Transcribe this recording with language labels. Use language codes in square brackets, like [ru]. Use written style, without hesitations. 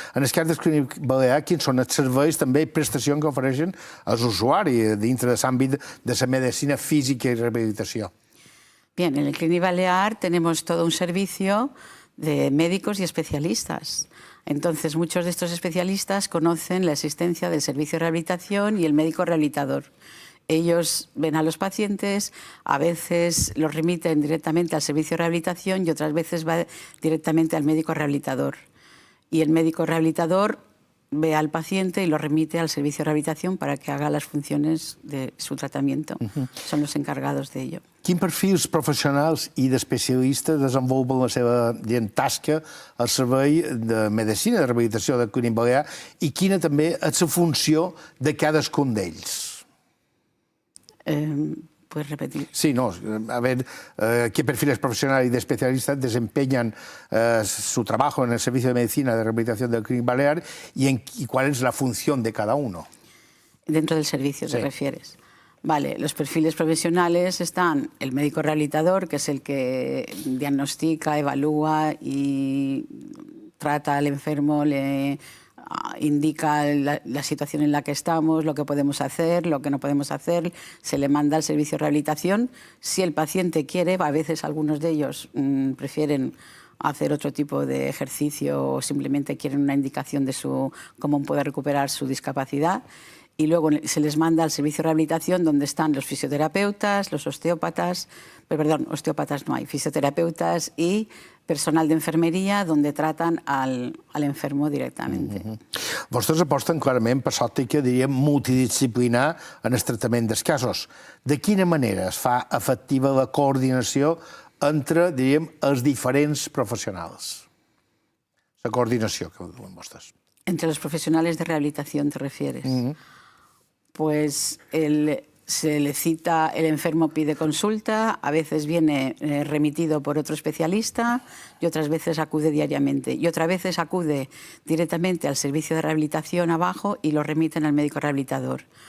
[ca] En el cas del Clínic Balear, quins són els serveis també i prestacions que ofereixen als usuaris dintre de l'àmbit de la medicina física i rehabilitació? [es] Bien, en el Clínic Balear tenemos todo un servicio de médicos y especialistas. Entonces, muchos de estos especialistas conocen la existencia del servicio de rehabilitación y el médico rehabilitador. Ellos ven a los pacientes, a veces los remiten directamente al servicio de rehabilitación y otras veces va directamente al médico rehabilitador. Y el médico rehabilitador ve al paciente y lo remite al servicio de rehabilitación para que haga las funciones de su tratamiento. Son los encargados de ello. [ca] Quins perfils professionals i d'especialistes desenvolupen la seva tasca al servei de medicina de rehabilitació del Clínic Balear i quina també és la funció de cadascun d'ells? [es] ¿Puedes repetir? Sí, no, a ver, ¿qué perfiles profesionales y de especialistas desempeñan su trabajo en el servicio de medicina de rehabilitación del Clínic Balear y cuál es la función de cada uno? Dentro del servicio, ¿te refieres? Vale, los perfiles profesionales están el médico rehabilitador, que es el que diagnostica, evalúa y trata al enfermo, le indica la situación en la que estamos, lo que podemos hacer, lo que no podemos hacer, se le manda al servicio de rehabilitación. Si el paciente quiere, a veces algunos de ellos prefieren hacer otro tipo de ejercicio o simplemente quieren una indicación de cómo puede recuperar su discapacidad. Y luego se les manda al servicio de rehabilitación donde están los fisioterapeutas, los osteópatas, perdón, osteópatas no hay, fisioterapeutas y personal de enfermería donde tratan al enfermo directamente. [ca] Vostès aposten clarament per l'òptica, diríem, multidisciplinar en el tractament dels casos. De quina manera es fa efectiva la coordinació entre, diríem, els diferents professionals? La coordinació que diuen vostès. [es] Entre los profesionales de rehabilitación, ¿te refieres? Pues se le cita, el enfermo pide consulta, a veces viene remitido por otro especialista y otras veces acude diariamente. Y otras veces acude directamente al servicio de rehabilitación abajo y lo remiten al médico rehabilitador.